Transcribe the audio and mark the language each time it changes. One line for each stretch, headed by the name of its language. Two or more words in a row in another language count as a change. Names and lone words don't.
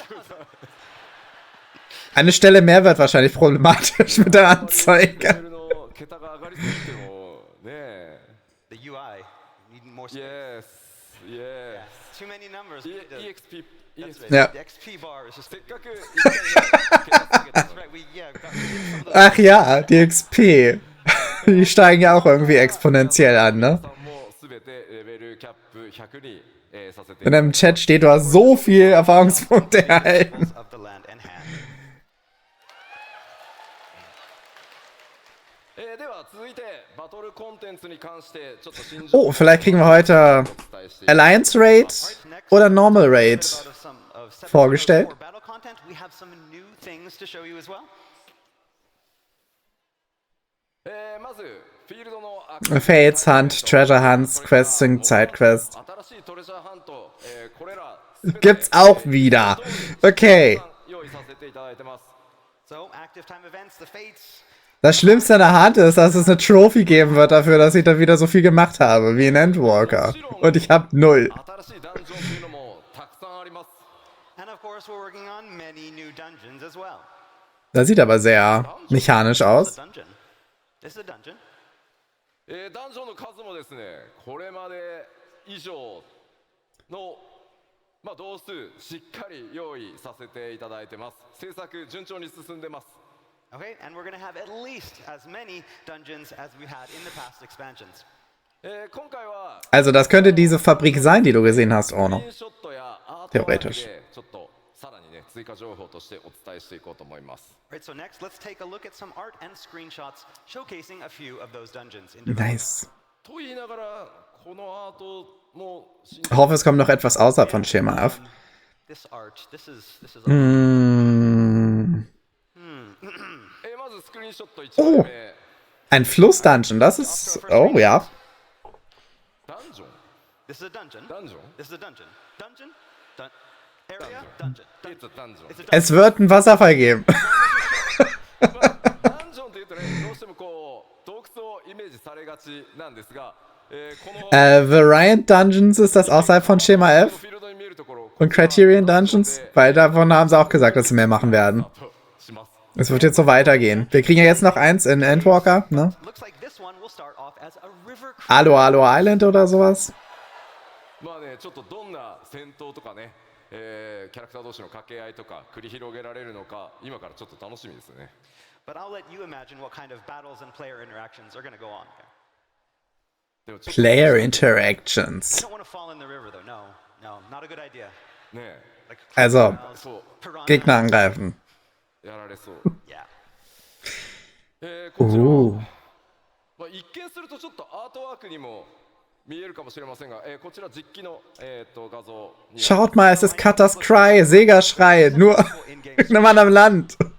German: Eine Stelle mehr wird wahrscheinlich problematisch mit der Anzeige.
English: The UI, need more space. Yes, yes. Too many numbers. EXP. That's right.
German: Ja.
English: The XP bar is just.
Japanese: せっかく
English: That's right. We got some of those.
German: Ach ja, die XP. Die steigen ja auch irgendwie exponentiell an, ne?
Japanese: もうすべてレベルキャップ100に、させていただきます。
German: In einem Chat steht, du hast so viel Erfahrungspunkte erhalten.
English: Of the land and hand.
Japanese: では続いてバトルコンテンツに関してちょっと新情
German: Oh, vielleicht kriegen wir heute Alliance Raid oder Normal Raid vorgestellt.
English: For battle content, we have some new things to show you as well.
Japanese: まずフィールドの
English: Fates Hunt, Treasure Hunts,
German: Quests und Sidequests.
Japanese: 新しいトレジャーハント、これら
German: Gibt's auch wieder. Okay.
Japanese: 用意させていただいてます。
English: So, active time events, the fates.
German: Das Schlimmste an der Hand ist, dass es eine Trophy geben wird dafür, dass ich da wieder so viel gemacht habe, wie in Endwalker. Und ich habe 0.
Japanese: 新しいダンジョンというのもたくさんあります。
English: And of course, we're working on many new dungeons as well.
German: Das sieht aber sehr mechanisch
English: This
German: aus.
English: is a dungeon. This is a dungeon.
Japanese: ダンジョンの数もですね、これまで以上の同数しっかり用意させていただいてます。制作順調に進んでます。
English: Okay, and we're going to have at least as many dungeons as we had in the past expansions.
Japanese: 今回は
German: Also das könnte diese Fabrik sein, die du gesehen hast, Orno.
Japanese: スクリーンショットやアートワーク
German: Theoretisch.
Japanese: でちょっとさらにね追加情報としてお伝えしていこうと思います。
English: Right, so next, let's take a look at some art and screenshots showcasing a few of those dungeons. In development. Nice.
Japanese: と言いながらこのアートも新
German: Ich hoffe, es kommt noch etwas außerhalb von Schema F.
English: This art, this is. Mm,
Japanese: まずスクリーンショット1枚目。
German: ein Fluss-Dungeon, das ist... Oh, ja.
Japanese: ダンジョン
English: This is a dungeon.
Japanese: ダンジョン
English: This is a dungeon. Dungeon. Area. Dungeon. It's a dungeon. It's a dungeon.
German: Es wird einen Wasserfall geben.
Japanese: ダンジョンというとね、どうしてもこう洞窟をイメージされがちなんですが、この
German: Variant Dungeons, ist das außerhalb von Schema フ F?
Japanese: ィールドに見えるところ
German: Und Criterion Dungeons? Weil davon haben sie auch gesagt, dass sie mehr machen werden.
Japanese: します。
German: Es wird jetzt so weitergehen. Wir kriegen ja jetzt noch eins in Endwalker, ne?
English: Looks like this one will start off as a river cruise.
German: Alo Alo Island oder sowas.
Japanese: まあね、ちょっとどんな戦闘とかね、キャラクター同士の掛け合いとか繰り広げられるのか、今からちょっと楽しみですね。
English: But I'll let you imagine what kind of battles and player interactions are going to go on there.
Japanese: でもちょっ
English: Player You Interactions. don't want to fall in the river, though. No, not a good idea.
Japanese: とね、
English: Like Also, crocodiles,
Japanese: そう
English: piranhas.
German: Gegner angreifen.
Japanese: やられそう。
English: Yeah.
Japanese: こちらは、 Oh. 一見するとちょっとアートワークにも見えるかもしれませんが、こちら実機の、画像に
German: Schaut mal, es ist Katas Cry, Sega-Schrei, nur in einem anderen Land.